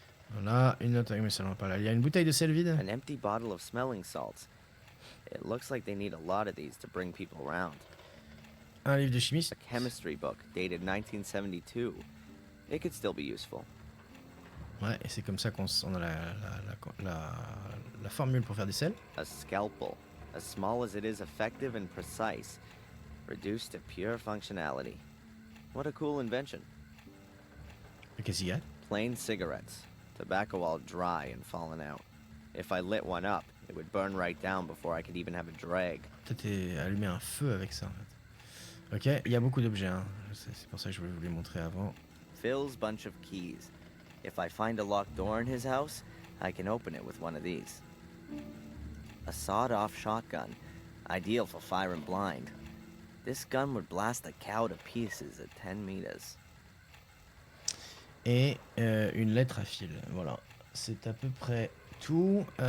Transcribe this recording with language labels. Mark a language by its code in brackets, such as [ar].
[fr] Voilà, une note avec, mais ça ne va pas là. Il y a une bouteille de sel vide. [en] an empty bottle of smelling salts. It looks like they need a lot of these to bring people around. [fr] Un livre de chimiste. [en] A chemistry book dated 1972. It could still be useful. [fr] Ouais, et c'est comme ça qu'on a la formule pour faire des sels. [en] A scalpel, as small as it is effective and precise, reduced to pure functionality. What a cool invention. [fr] Et qu'est-ce qu'il y a? [en] Plain cigarettes, tobacco all dry and fallen out. If I lit one up, it would burn right down before I could even have a drag. [fr] Peut-être allumer un feu avec ça en fait. Ok, il y a beaucoup d'objets, hein. C'est pour ça que je voulais vous les montrer avant. [en] Phil's bunch of keys. If I find a locked door in his house, I can open it with one of these. A sawed-off shotgun, ideal for firing blind. This gun would blast a cow to pieces at 10 meters. [fr] Et une lettre à fil, voilà. C'est à peu près tout.